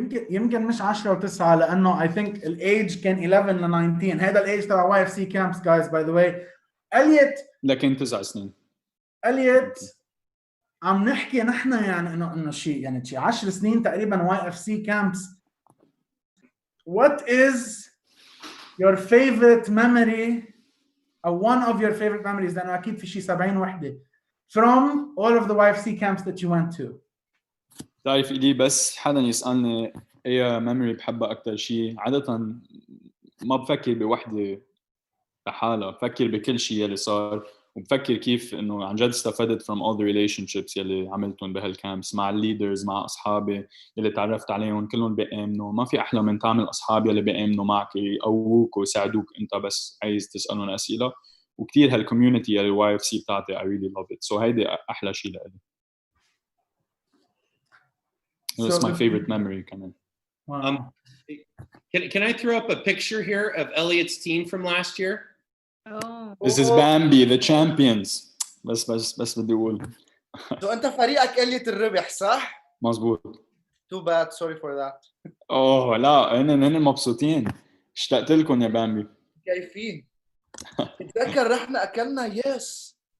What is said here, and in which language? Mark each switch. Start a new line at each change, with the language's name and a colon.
Arabic: يمكن مش 10 و9 لانه
English: I think
Arabic: الايج كان 11 ل 19. هذا الايج تبع واي اف سي كامبس جايز
English: By the way.
Arabic: اليت لكن 9 سنين. اليت عم نحكي نحن يعني انه شيء 10 سنين تقريبا واي اف سي كامبس.
English: What is your favorite memory or one of your favorite memories
Arabic: لانه اكيد في شيء 70 وحده
English: from all of the YFC camps that you went to؟
Arabic: تعرف إلي بس حدا يسألني ايه ميموري بحبها أكتر شيء، عادة ما بفكر بوحدة لحالها، بفكر بكل شيء يلي صار، وبفكر كيف إنه عن جد استفدت
English: from all the relationships
Arabic: يلي عملتهم بهالكامبس مع الليدرز، مع أصحابي يلي تعرفت عليهم كلهم بيآمنوا. ما في أحلى من تعمل أصحاب يلي بيآمنوا معك يقووك ويساعدوك أنت بس عايز تسألهم أسئلة. وكتير هالكوميونتي اللي YFC بتاعتي
English: I really love it.
Arabic: So هيدي أحلى شيء لإلي.
English: It's my favorite memory كمان. Wow. Can I throw up a picture here of Elliot's team from last year? Oh. This is Bambi, the champions.
Arabic: بس بدي أقول. So أنت فريقك إليت الربح صح؟ مزبوط.
English: Too bad, sorry for that.
Arabic: أوه لا هن مبسوطين. اشتقت لكم يا بامبي. كيفين؟ اتذكر رحنا أكلنا يس.